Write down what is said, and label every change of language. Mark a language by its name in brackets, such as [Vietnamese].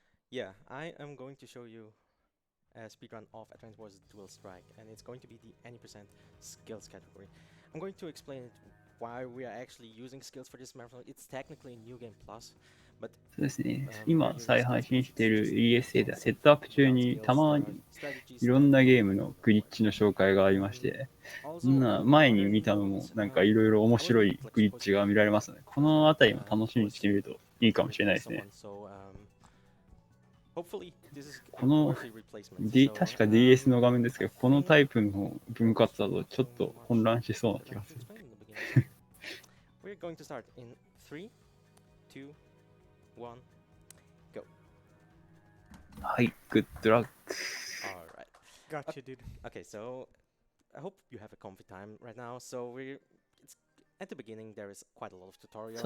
[English] Yeah, I am going to show you a speedrun of Advance Wars Dual Strike, and it's going to be the any percent skills category. I'm going to explain why we are actually using skills for this marathon. It's technically New Game Plus, but [Japanese] そうですね。今再配信している ESA ではセットアップ中にたまにいろんなゲームのグリッチの紹介がありまして、前に見たのもなんかいろいろ面白いグリッチが見られますので、このあたりも楽しみにしてみるといいかもしれないですね。この、確か DS の画面ですけど、このタイプの分割だとちょっと混乱しそうな気がする。 [English] We're going to start in 3, 2, 1, go. [Japanese] はい、グッドラック。 [English] Alright. Gotcha, dude. Okay, so I hope you have a comfy time right now. So it's at the beginning there is quite a lot of tutorials.